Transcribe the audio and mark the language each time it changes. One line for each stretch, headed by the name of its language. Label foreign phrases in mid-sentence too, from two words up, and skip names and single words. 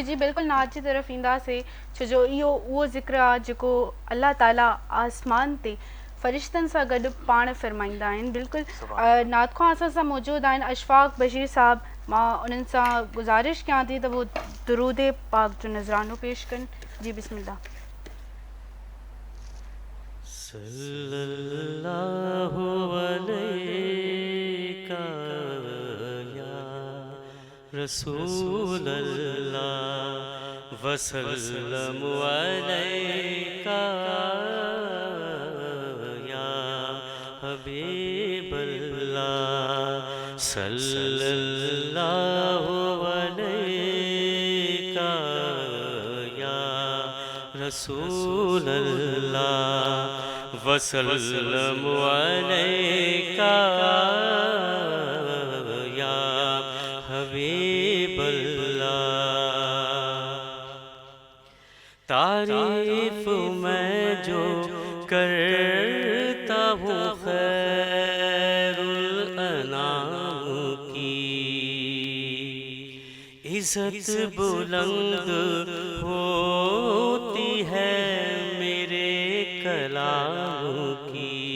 Sindhi: जी जी बिल्कुलु नात जी तरफ़ ईंदासीं, छो जो इहो उहो ज़िक्र आहे जेको अल्लाह ताला आसमान ते फ़रिश्तनि सां गॾु पाण फ़रमाईंदा आहिनि। बिल्कुलु नात खां असां सां मौजूदु आहिनि अशफ़ाक़ बशीर साहब। मां उन्हनि सां गुज़ारिश कयां थी त उहो दुरूद पाक जो नज़रानो पेश कनि। जी बिस्मिल्लाह।
Arabic: صلى الله عليك يا رسول الله وسلم عليك يا حبيب الله صلى الله عليك يا رسول الله وسلم عليك يا حبيب الله.
Urdu: تعریف میں جو کرتا ہوں خیر الانام کی، عزت بلند ہوتی ہے میرے کلام کی.